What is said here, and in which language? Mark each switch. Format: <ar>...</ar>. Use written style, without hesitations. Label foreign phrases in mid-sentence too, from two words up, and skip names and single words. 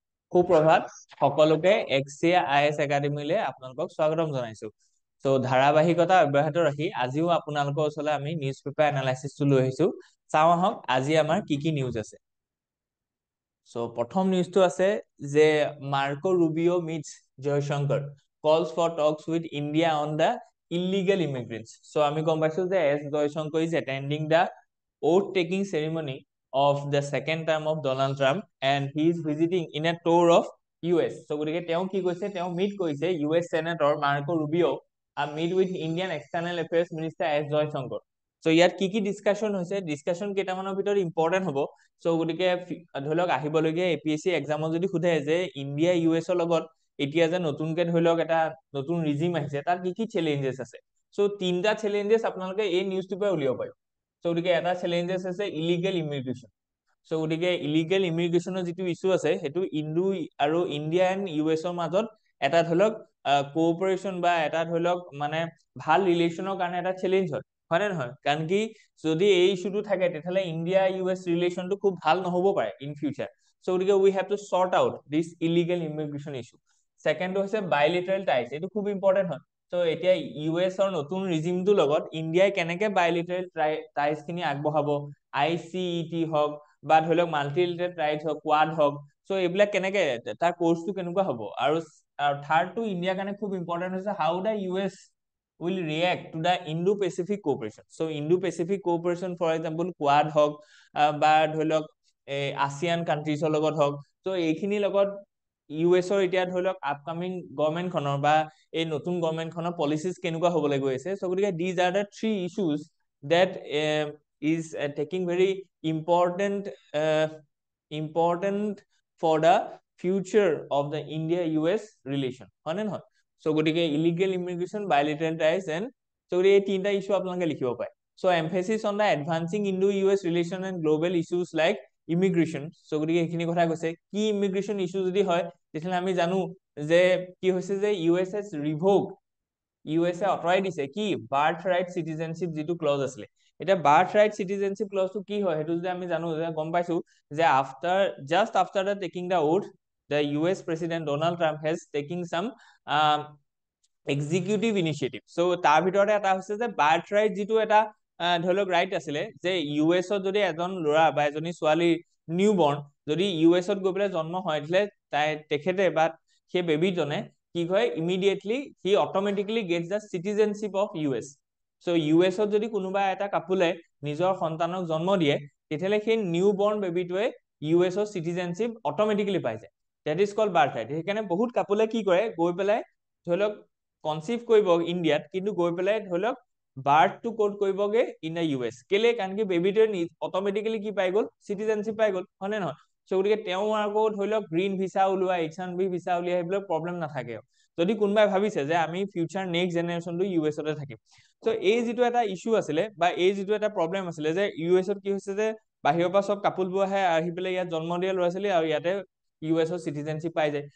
<as>সুপ্ৰভাত সকলোকে XCIS একাডেমীলৈ আপোনালোকক স্বাগতম জনাইছো। সো ধাৰাবাহিকতা অব্যাহত ৰাখি আজিও আপোনালোকৰ ওচৰলৈ আমি নিউজ পেপাৰ এনালাইসিসটো লৈ আহিছো। চাওঁ আহক আজি আমাৰ কি নিউজ আছে। সো প্ৰথম নিউজটো আছে যে মাৰ্কো ৰুবিও মিটস জয়শঙ্কৰ</as> <en>calls for talks with India on the illegal immigrants. So</en> <as>আমি গম পাইছো যে</as> <en>এছ জয়শঙ্কৰ is attending the oath taking ceremony of the second term of Donald Trump and he is visiting in a tour of US. So</en> <as>গতিকে তেওঁ কি কৈছে, তেওঁ মিট কৰিছে</as> <en>US Senator Marco Rubio and meet with Indian External Affairs Minister S. Jaishankar.</en> <as>So ইয়াত কি ডিসকাশন হৈছে, ডিসকাশন কেইটামানৰ ভিতৰত ইম্পৰ্টেন্ট হ'ব। সো গতিকে ধৰি লওক আহিবলগীয়া APSC এক্সামত যদি সোধে যে ইণ্ডিয়া US লগত এতিয়া যে নতুনকে ধৰি লওক এটা নতুন ৰিজিম আহিছে তাত কি চ্যালেঞ্জেস আছে। সো তিনটা চ্যালেঞ্জেস আপোনালোকে এই নিউজটোৰ পৰা উলিয়াব পাৰিব। সো গতিকে এটা চ্যালেঞ্জেস আছে</as> <en>illegal immigration.</en> <as>সো গতিকে</as> <en>illegal immigration</en> <as>যিটো ইস্যু আছে সেইটো ইণ্ডো আৰু</as> <en>India and US</en> <as>মাজত এটা ধৰি লওক কোঅপাৰেশ্যন বা এটা ধৰি লওক মানে ভাল ৰিলেশ্যনৰ কাৰণে এটা চ্যালেঞ্জ হয় নে নহয়? কাৰণ কি যদি এই ইস্যুটো থাকে তেতিয়াহ'লে ইণ্ডিয়া US ৰিলেশ্যনটো খুব ভাল নহ'ব পাৰে</as> <en>in future. so গতিকে we have to sort out this illegal immigration issue।</en> <as>সেকেন্ডটো হৈছে</as> <en>bilateral ties,</en> <as>এইটো খুব ইম্পৰ্টেন্ট হয়। সো এতিয়া US-ৰ নতুন ৰিজিমটোৰ লগত ইণ্ডিয়াই কেনেকে</as> <en>bilateral ties</en> <as>খিনি আগবঢ়াব, ICET হওক বা ধৰি লওক</as> <en>multilateral ties</en> <as>হওক, কোৱাড হওক, সো এইবিলাক কেনেকে তাৰ কোৰ্সটো কেনেকুৱা হ'ব। আৰু থাৰ্ডটো ইণ্ডিয়াৰ কাৰণে খুব ইম্পৰ্টেন্ট হৈছে</as> <en>how the US will react to the Indo-Pacific cooperation.</en> <as>So</as> <en>Indo-Pacific cooperation for example</en> <as>কোৱাড হওক বা ধৰি লওক ASEAN কান্ট্ৰিজৰ লগত হওক, সো এইখিনিৰ লগত US-ৰ এতিয়া ধৰি লওক</as> <en>upcoming government</en> <as>বা এই নতুন গভৰ্ণমেণ্টখনৰ পলিচিজ কেনেকুৱা হ'বলৈ গৈ আছে।</as> <en>সো গতিকে these are the three issues that is taking very important for the future of the India-US relation,</en> <as>হয় নে নহয়? সো গতিকে</as> <en>illegal immigration, bilateral ties and so</en> <as>এই তিনটা ইস্যু আপোনালোকে লিখিব পাৰে।</as> <en>so emphasis on the advancing Indo-US relation and global issues like immigration.</en> <as>সো গতিকে এইখিনি কথা কৈছে। কি ইমিগ্ৰেশ্যন ইস্যু যদি হয় তেতিয়াহ'লে আমি জানো যে কি হৈছে যে US ৰিভোক USA আঁতৰাই দিছে কি</as> <en>birth right citizenship</en> <as>যিটো ক্লজ আছিলে। এটা বাৰ্থ ৰাইট চিটিজেনশ্বিপ ক্লজটো কি হয় সেইটো যদি আমি জানো যে গম পাইছো যে</as> <en>just after the taking the oath the US President Donald Trump has taken some executive initiative.</en> <as>So তাৰ ভিতৰতে এটা হৈছে যে বাৰ্থ ৰাইট যিটো এটা ধৰি লওক ৰাইট আছিলে যে US-ত যদি এজন ল'ৰা বা এজনী ছোৱালী নিউবৰ্ণ যদি US-ত গৈ পেলাই জন্ম হয় তেতিয়াহ'লে তেখেতে বা সেই বেবিজনে কি হয়</as> <en>immediately he automatically gets the citizenship of US.</en> <as>সো US-ত যদি কোনোবা এটা কাপুলে নিজৰ সন্তানক জন্ম দিয়ে তেতিয়াহ'লে সেই</as> <en>newborn baby</en> <as>US-ৰ</as> <en>citizenship automatically</en> <as>পাই যায়।</as> <en>that is called birth right.</en> <as>সেইকাৰণে বহুত কাপুলে কি কৰে গৈ পেলাই ধৰি লওক কনচিভ কৰিব ইণ্ডিয়াত কিন্তু গৈ পেলাই ধৰি লওক বাৰ্থটো ক'ড কৰিবগে</as> <en>in the US.</en> <as>কেলে? কাৰণ কি বেবিটোৱে অটোমেটিক্যালি কি পাই গ'ল চিটিজেনশ্বিপ পাই গ'ল, হয় নে নহয়? সো গতিকে তেওঁ আকৌ ধৰি লওক</as> <en>green visa</en> <as>ওলোৱা H1B ভিসা উলিয়াই সেইবিলাক প্ৰব্লেম নাথাকে যদি কোনোবাই ভাবিছে যে আমি</as> <en>future next generation</en> <as>US-তে থাকিম। সো এই যিটো এটা ইস্যু আছিলে বা এই যিটো এটা প্ৰব্লেম আছিলে যে US-ত কি হৈছে যে বাহিৰৰ পৰা সব কাপুলবোৰ আহি পেলাই ইয়াত জন্ম দিয়া ল'ৰা ছোৱালী আৰু ইয়াতে US-ৰ চিটিজেনশ্বিপ পাই যায়।</as>